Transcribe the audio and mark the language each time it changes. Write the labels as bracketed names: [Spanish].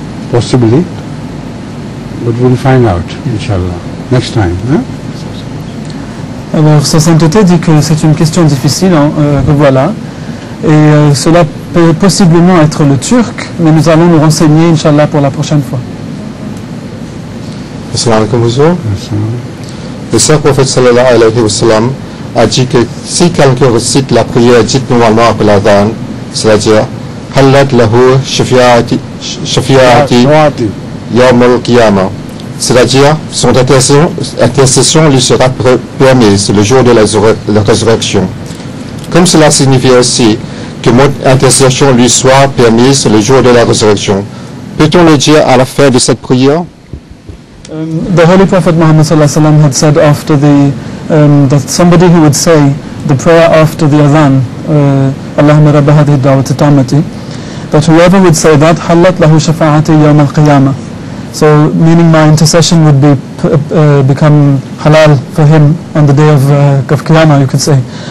[English] possibly, but we'll find out, inshallah, next time. Huh? [French] Alors, Sa Sainteté dit que c'est une question difficile, que voilà, et cela peut possiblement être le turc, mais nous allons nous renseigner, Inch'Allah, pour la prochaine fois. [Arabic] Assalamu alaikum Huzur. [French] Le Saint Prophète sallallahu alayhi wa sallam a dit que si quelqu'un récite la prière dite normalement après l'adhan, c'est-à-dire [Arabic] Hallat lahu shafi'ati yawm al-qiyamah, [French] c'est-à-dire son intercession lui sera permise le jour de la résurrection. Comme cela signifie aussi que mon intercession lui soit permise le jour de la résurrection, peut-on le dire à la fin de cette prière? [English] The Holy Prophet Muhammad had said after that somebody who would say the prayer after the adhan, [Arabic] Allahumma rabba hadhihi da'wati tammati, [English] that whoever would say that, [Arabic] hallat lahu shafa'ati yawm al-qiyamah. [English] So, meaning my intercession would become halal for him on the day of Qiyamah, you could say.